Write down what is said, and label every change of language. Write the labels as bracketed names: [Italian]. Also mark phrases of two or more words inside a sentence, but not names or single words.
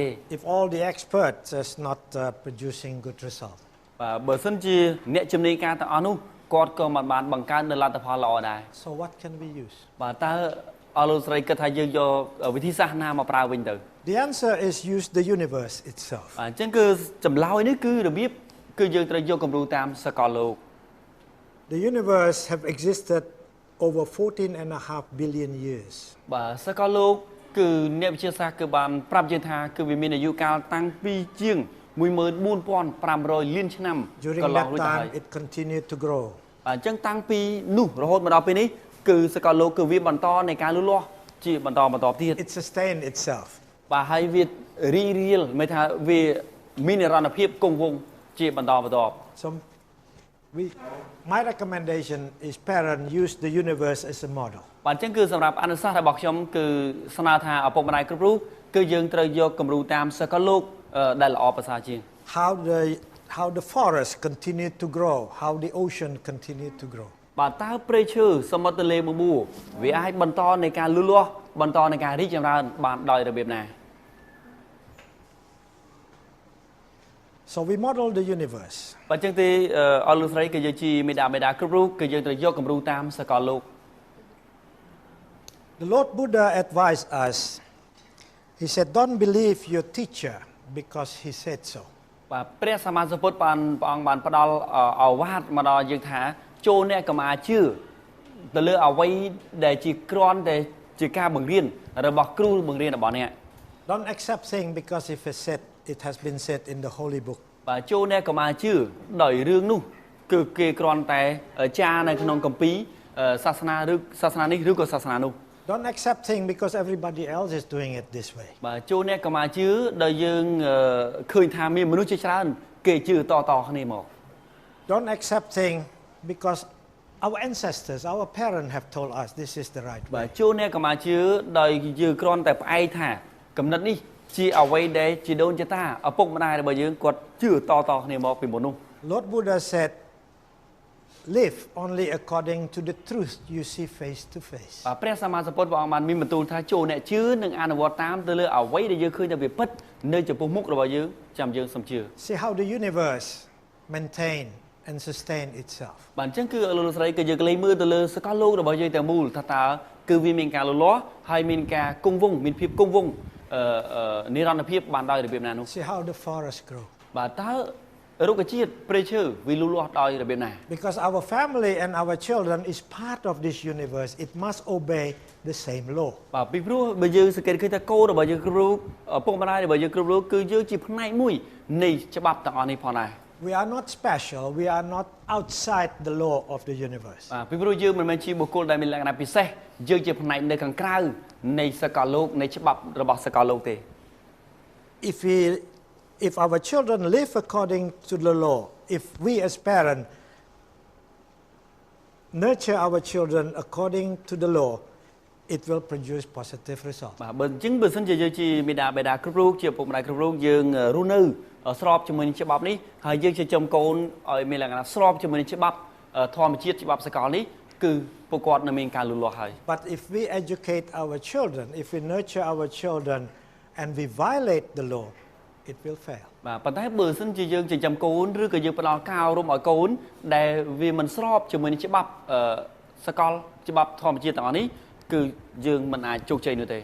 [English] If all the experts is not producing good result. [Khmer] បាទបើសិនជាអ្នកជំនាញការទាំងអស់នោះគាត់ក៏មិនបានបង្កើននូវលទ្ធផលល្អដែរ [English] So what can we use? [Khmer] បាទតើអលោកស្រីគិតថាយើងយកវិធីសាស្ត្រណាមកប្រើវិញទៅ [English] The answer is use the universe itself. [Khmer] បាទអញ្ចឹងគឺចម្លើយនេះគឺរបៀបគឺយើងត្រូវយកគំរូតាមសកលលោក [English] The universe have existed over 14.5 billion years. [Khmer] បាទសកលលោកគឺអ្នកវិទ្យាសាស្ត្រគឺបានប្រាប់យើងថាគឺវាមានអាយុកាលតាំងពីជាង 14,500 លានឆ្នាំ [English] During [Khmer] កន្លង [English] that [Khmer] រួចទៅហើយ [English] time, it continued to grow. [Khmer] អញ្ចឹងតាំងពីនោះរហូតមកដល់ពេលនេះគឺសកលលោកគឺវាបន្តនៃការលូតលាស់ជាបន្តទៀត [English] It sustained itself. [Khmer] បាទហើយវារីរៀលមានថាវាមាននិរន្តរភាពគង់វង្សជាបន្ត [English] So, my recommendation is parents use the universe as a model. [Khmer] បាទអញ្ចឹងគឺសម្រាប់អនុសាសន៍របស់ខ្ញុំគឺស្នើថាឪពុកម្ដាយគ្រប់រូបគឺយើងត្រូវយកគំរូតាមសកលលោកដែលល្អប្រសើរជាង [English] How the forest continued to grow, how the ocean continued to grow. [Khmer] បាទតើព្រៃឈើសមុទ្រទន្លេមួយវាអាចបន្តនៃការលូតលាស់បន្តនៃការរីកចម្រើនបានដោយរបៀបណា [English] So we model the universe. [Khmer] បាទអញ្ចឹងទេអលោកស្រីគឺយើងជាមេដាគ្រប់រូបគឺយើងត្រូវយកគំរូតាមសកលលោក [English] The Lord Buddha advised us. He said, "Don't believe your teacher because he said so." [Khmer] បាទព្រះសម្មាសម្ពុទ្ធបានព្រះអង្គបានផ្ដល់ឱវាទមកដល់យើងថាចូលអ្នកកុំអាជឿទៅលើអ្វីដែលជាគ្រាន់តែជាការបង្រៀនរបស់គ្រូបង្រៀនរបស់អ្នក [English] Don't accept things because if it has been said in the holy book. [Khmer] បាទចូលអ្នកកុំអាជឿដោយរឿងនោះគឺគេគ្រាន់តែចារនៅក្នុងគម្ពីរសាសនានេះឬក៏សាសនានោះ [English] Don't accept things because everybody else is doing it this way. [Khmer] បាទចូលអ្នកកុំអាជឿដោយយើងឃើញថាមានមនុស្សជាច្រើនគេជឿតគ្នាមក [English] Don't accept things because Our ancestors, our parents have told us this is the right [Khmer] បាទ [English] way. [Khmer] ជួនអ្នកក៏មកជឿដោយយើងគ្រាន់តែផ្អែកថាកំណត់នេះជាអ្វីដែលជីដូនជីតាឪពុកម្ដាយរបស់យើងគាត់ជឿតគ្នាមកពីមុននោះ [English] Lord Buddha said, live only according to the truth you see face to face. [Khmer] បាទព្រះសម្មាសម្ពុទ្ធព្រះអង្គបានមានបន្ទូលថាចូលអ្នកជឿនិងអនុវត្តតាមទៅលើអ្វីដែលយើងឃើញថាវាពិតនៅចំពោះមុខរបស់យើងចាំយើងសូមជឿ [English] See how the universe maintain and sustain itself. [Khmer] បាទអញ្ចឹងគឺលោកលោកស្រីក៏យើងលេងមើលទៅលើសកលលោករបស់យើងទាំងមូលថាតើគឺវាមានការលូតលាស់ហើយមានការគង់វង្សមានភាពគង់វង្សនិរន្តរភាពបានដោយរបៀបណានោះ [English] See how the forest grow. [Khmer] បាទតើរុក្ខជាតិព្រៃឈើវាលូតលាស់ដោយរបៀបណា [English] Because our family and our children is part of this universe, it must obey the same law. [Khmer] បាទពីព្រោះបើយើងសង្កេតឃើញថាកូនរបស់យើងគ្រប់រូបឪពុកម្ដាយរបស់យើងគ្រប់រូបគឺយើងជាផ្នែកមួយនៃច្បាប់ទាំងអស់នេះផងដែរ [English] We are not special, we are not outside the law of the universe. [Khmer] បាទពីព្រោះយើងមិនមែនជាបុគ្គលដែលមានលក្ខណៈពិសេសយើងជាផ្នែកនៅខាងក្រៅនៃសកលលោកនៃច្បាប់របស់សកលលោកទេ [English] If our children live according to the law, if we as parents nurture our children according to the law, it will produce positive results. [Khmer] បាទបើអញ្ចឹងបើសិនជាយើងជាមេដាបេដាគ្រប់រូបជាឪពុកម្ដាយគ្រប់រូបយើងរស់នៅស្របជាមួយនឹងច្បាប់នេះហើយយើងចិញ្ចឹមកូនឲ្យមានលក្ខណៈស្របជាមួយនឹងច្បាប់ធម្មជាតិច្បាប់សកលនេះគឺពួកគាត់នឹងមានការលូតលាស់ហើយ [English] But if we educate our children, if we nurture our children and we violate the law, it will fail. [Khmer] បាទប៉ុន្តែបើសិនជាយើងចិញ្ចឹមកូនឬក៏យើងផ្ដល់ការអប់រំឲ្យកូនដែលវាមិនស្របជាមួយនឹងច្បាប់សកលច្បាប់ធម្មជាតិទាំងអស់នេះគឺយើងមិនអាចជោគជ័យនោះទេ